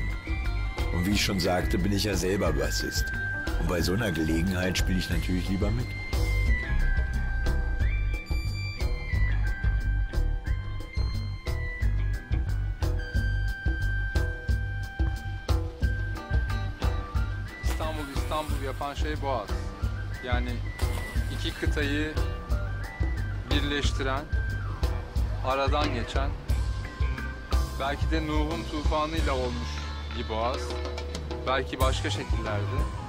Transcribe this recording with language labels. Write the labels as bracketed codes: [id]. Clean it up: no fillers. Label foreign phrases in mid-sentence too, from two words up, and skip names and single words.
[de] Und wie ich schon sagte, bin ich ja selber Bassist. Und bei so einer Gelegenheit spiele ich natürlich lieber mit. [tr] İstanbul yapan şey Boğaz. Yani iki kıtayı birleştiren, aradan geçen, belki de Nuh'un tufanıyla olmuş bir boğaz, belki başka şekillerde.